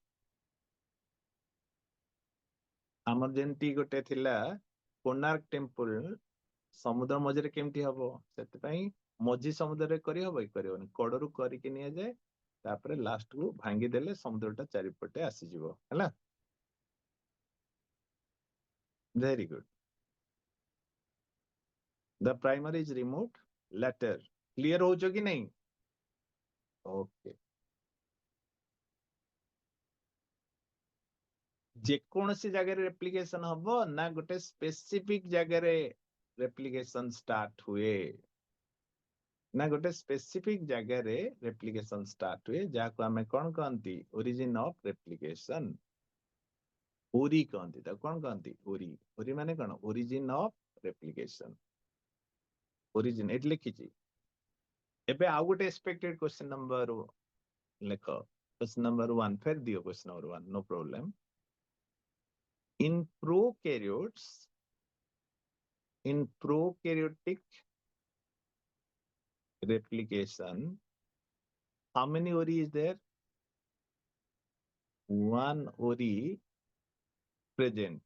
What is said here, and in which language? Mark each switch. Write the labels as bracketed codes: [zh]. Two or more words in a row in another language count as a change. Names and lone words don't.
[or] ଆମର ଯେମିତି ଗୋଟେ ଥିଲା କୋଣାର୍କ ଟେମ୍ପଲ, ସମୁଦ୍ର ମଝିରେ କେମିତି ହବ? ସେଥିପାଇଁ ମଝି ସମୁଦ୍ରରେ କରିହବ କି କରିବନି, କଡରୁ କରିକି ନିଆଯାଏ, ତାପରେ ଲାଷ୍ଟ କୁ ଭାଙ୍ଗିଦେଲେ ସମୁଦ୍ରଟା ଚାରିପଟେ ଆସିଯିବ ହେଲା। [en] very good. The primer is removed later। [or] କ୍ଲିୟର ହଉଛ କି ନାହିଁ? ଓକେ। ଯେକୌଣସି ଜାଗାରେ ରେପ୍ଲିକେସନ ହବ ନା ଗୋଟେ ସ୍ପେସିଫିକ ଜାଗାରେ ରେପ୍ଲିକେସନ ଷ୍ଟାର୍ଟ ହୁଏ? ନା ଗୋଟେ ସ୍ପେସିଫିକ ଜାଗାରେ ରେପ୍ଲିକେସନ ଷ୍ଟାର୍ଟ ହୁଏ, ଯାହାକୁ ଆମେ କଣ କହନ୍ତି? [en] origin of replication. [or] ଓରି କହନ୍ତି, ତାକୁ କଣ କହନ୍ତି? ଓରି। ଓରି ମାନେ କଣ? [en] origin of replication. origin [or] ଏଠି ଲେଖିଛି। ଏବେ ଆଉ ଗୋଟେ [en] expected question number [or] ଲେଖ, [en] question number 1 [hi] फिर दियो [en] question number 1, no problem. in prokaryotes, in prokaryotic replication, how many ori is there? One ori present.